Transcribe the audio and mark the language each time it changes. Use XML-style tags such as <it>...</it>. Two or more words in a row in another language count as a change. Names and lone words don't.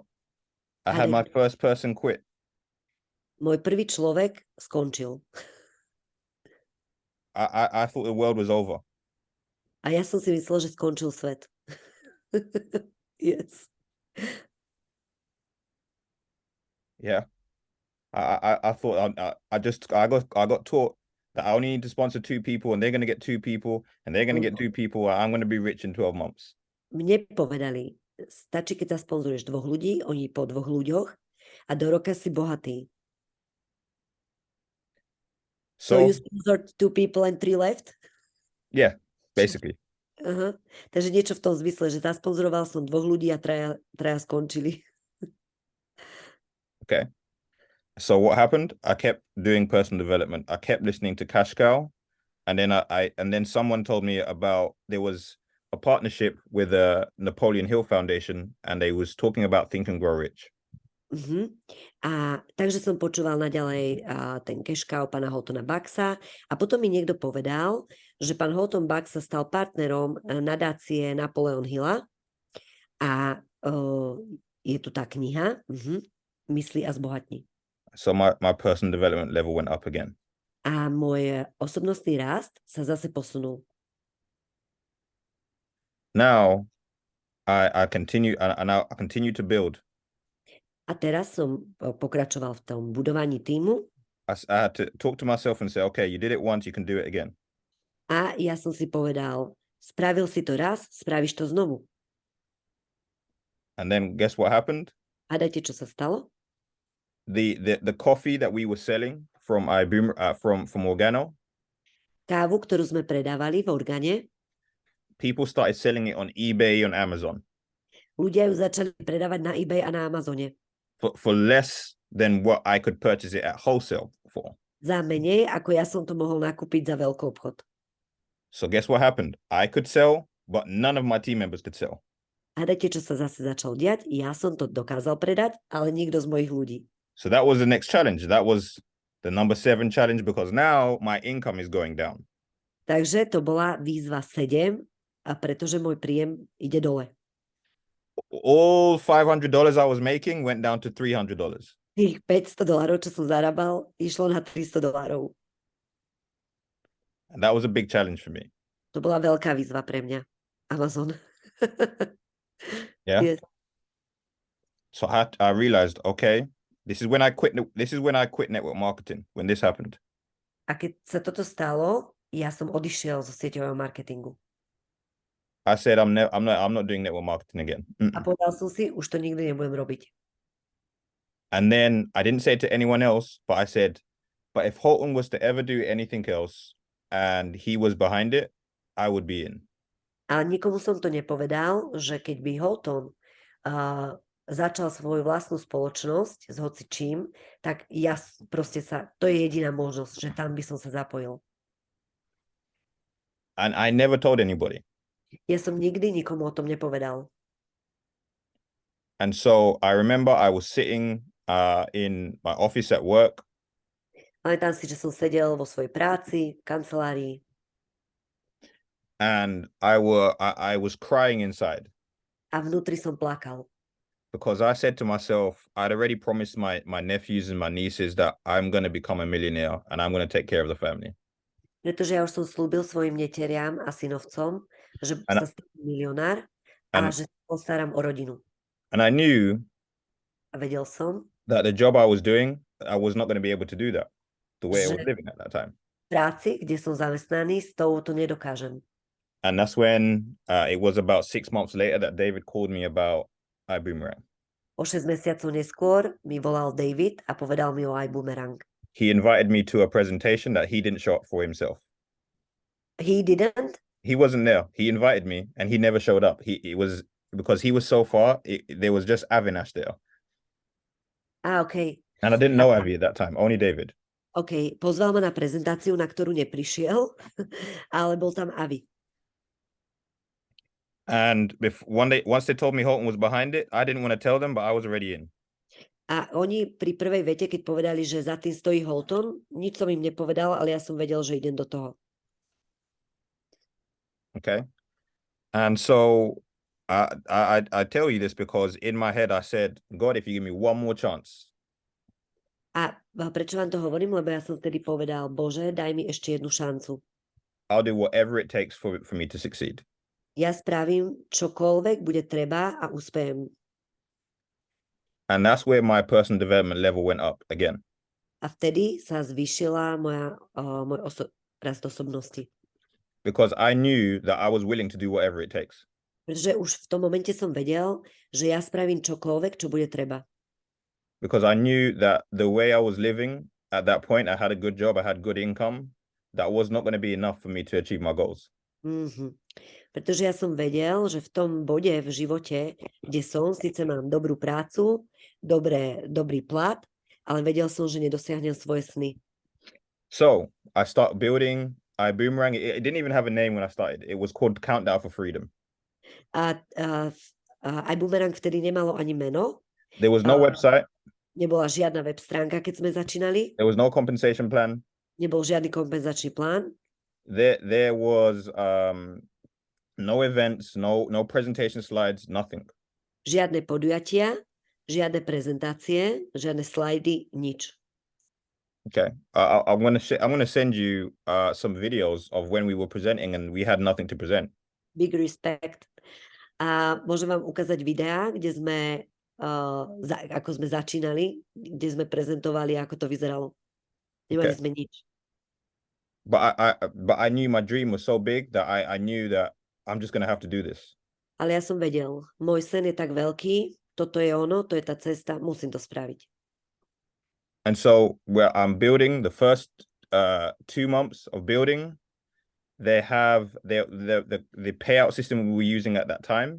<en>I had my first person quit.</en> <sk>Môj prvý človek skončil.</sk> <en>I thought the world was over.</en> <sk>A ja som si myslel, že skončil svet.</sk> <en>Yes. Yeah. I thought I got taught that I only need to sponsor 2 people and they're going to get 2 people and they're going to get 2 people and I'm going to be rich in 12 months.</en> <sk>Mne povedali, stačí, keď sa sponzoruješ 2 ľudí, oni po 2 ľuďoch a do roka si bohatý.</sk> <en>So you sponsored 2 people and 3 left? Yeah, basically.</en> <sk>Takže niečo v tom zmysle, že zasponzoroval som 2 ľudí a traja skončili.</sk> <en>Okay. So what happened? I kept doing personal development. I kept listening to Cash Cow, and then then someone told me about there was a partnership with the Napoleon Hill Foundation, and they was talking about Think and Grow Rich.</en> <sk>A takže som počúval naďalej ten Cash Cow pána Holtona Bucksa a potom mi niekto povedal, že pán Holton Bucks sa stal partnerom nadácie Napoleon Hilla a je tu tá kniha Mysli a zbohatni.</sk> <en>So my personal development level went up again.</en> <sk>A môj osobnostný rast sa zase posunul.</sk> <en>Now I continue to build.</en> <sk>A teraz som pokračoval v tom budovaní týmu.</sk> <en>I had to talk to myself and say, okay, you did it once, you can do it again.</en> <sk>A ja som si povedal, spravil si to raz, spravíš to znovu.</sk> <en>And then guess what happened?</en> <sk>Hádajte, čo sa stalo?</sk> <en>The coffee that we were selling from from Organo.</en> <sk>Kávu, ktorú sme predávali v Organe.</sk> <en>People started selling it on eBay, on Amazon.</en> <sk>Ľudia ju začali predávať na eBay a na Amazone.</sk> <en>For less than what I could purchase it at wholesale for.</en> <sk>Za menej, ako ja som to mohol nakúpiť za veľký obchod.</sk> <en>So guess what happened? I could sell, but none of my team members could sell.</en> <sk>Hádajte, čo sa zase začalo diať? Ja som to dokázal predať, ale nikto z mojich ľudí.</sk> <en>So that was the next challenge. That was the number 7 challenge because now my income is going down.</en> <sk>Takže to bola výzva 7 a pretože môj príjem ide dole.</sk> <en>All $500 I was making went down to $300.</en> <sk>Tých $500, čo som zarábal, išlo na $300.</sk> <en>And that was a big challenge for me.</en> <sk>To bola veľká výzva pre mňa.</sk> <en>Amazon. Yeah. Yes. So I realized, okay, this is when I quit network marketing, when this happened.</en> <sk>A keď sa toto stalo, ja som odišiel zo sieťového marketingu.</sk> <en>I said, I'm not doing network marketing again.</en> <sk>A povedal som si, už to nikdy nebudem robiť.</sk> <en>And then I didn't say it to anyone else, but I said, but if Holton was to ever do anything else and he was behind it, I would be in.</en> <sk>Ale nikomu som to nepovedal, že keď by Holton začal svoju vlastnú spoločnosť s hocičím, tak ja proste to je jediná možnosť, že tam by som sa zapojil.</sk> <en>And I never told anybody.</en> <sk>Ja som nikdy nikomu o tom nepovedal.</sk> <en>And so I remember I was sitting in my office at work.</en> <sk>Pamätám si, že som sedel vo svojej práci, v kancelárii.</sk> <en>And I was crying inside.</en> <sk>A vnútri som plakal.</sk> <en>Because I said to myself, I'd already promised my nephews and my nieces that I'm going to become a millionaire and I'm going to take care of the family.</en> <sk>Pretože ja už som slúbil svojim neteriam a synovcom, že sa stanem milionár a že sa postaram o rodinu.</sk> <en>And I knew</en> <sk>a vedel som,</sk> <en>that the job I was doing, I was not going to be able to do that the way I was living at that time.</en> <sk>Práci, kde som zamestnaný, s tou to nedokážem.</sk> <en>And that's when it was about 6 months later that David called me about iBoomerang.</en> <sk>O 6 mesiacov neskôr mi volal David a povedal mi o iBoomerang.</sk> <en>He invited me to a presentation that he didn't show up for himself. He didn't? He wasn't there. He invited me and he never showed up. He was because he was so far, there was just Avinash there. OK. And I didn't know Avi at that time, only David.</en> <sk>OK, pozval ma na prezentáciu, na ktorú neprišiel, ale bol tam Avi.</sk> <en>And one day, once they told me Holton was behind it, I didn't want to tell them, but I was already in.</en> <sk>A oni pri prvej vete, keď povedali, že za tým stojí Holton, nič som im nepovedal, ale ja som vedel, že idem do toho.</sk> <en>Okay. And so I tell you this because in my head I said, God, if you give me one more chance.</en> <sk>A prečo vám to hovorím? Lebo ja som vtedy povedal, Bože, daj mi ešte jednu šancu.</sk> <en>I'll do whatever it takes for me to succeed.</en> <sk>Ja spravím čokoľvek bude treba a uspejem.</sk> <en>And that's where my personal development level went up again.</en> <sk>A vtedy sa zvýšila môj rast osobnosti.</sk> <en>Because I knew that I was willing to do whatever it takes.</en> <sk>Pretože už v tom momente som vedel, že ja spravím čokoľvek, čo bude treba.</sk> <en>Because I knew that the way I was living at that point, I had a good job, I had good income. That was not going to be enough for me to achieve my goals.</en> <sk>Pretože ja som vedel, že v tom bode v živote, kde som, síce mám dobrú prácu, dobrý plat, ale vedel som, že nedosiahnem svoje sny.</sk> <en>So I start building iBoomerang. It didn't even have a name when I started. It was called Countdown for Freedom.</en> <sk>A iBoomerang vtedy nemalo ani meno.</sk> <en>There was no website.</en> <sk>Nebola žiadna web stránka, keď sme začínali.</sk> <en>There was no compensation plan.</en> <sk>Nebol žiadny kompenzačný plán.</sk> <en>There was no events, no presentation slides, nothing.</en> <sk>Žiadne podujatia, žiadne prezentácie, žiadne slajdy, nič.</sk> <en>Okay, I'm gonna send you some videos of when we were presenting and we had nothing to present. Big respect.</en> <sk>A môžem vám ukázať videá, kde sme ako sme začínali, kde sme prezentovali, ako to vyzeralo. Nemali sme nič.</sk> <en>But I knew my dream was so big that I knew that I'm just gonna have to do this.</en> <sk>Ale ja som vedel, môj sen je tak veľký, toto je ono, to je tá cesta, musím to spraviť.</sk> <en>And so where I'm building the first 2 months of building, they have the payout system we were using at that time.</en>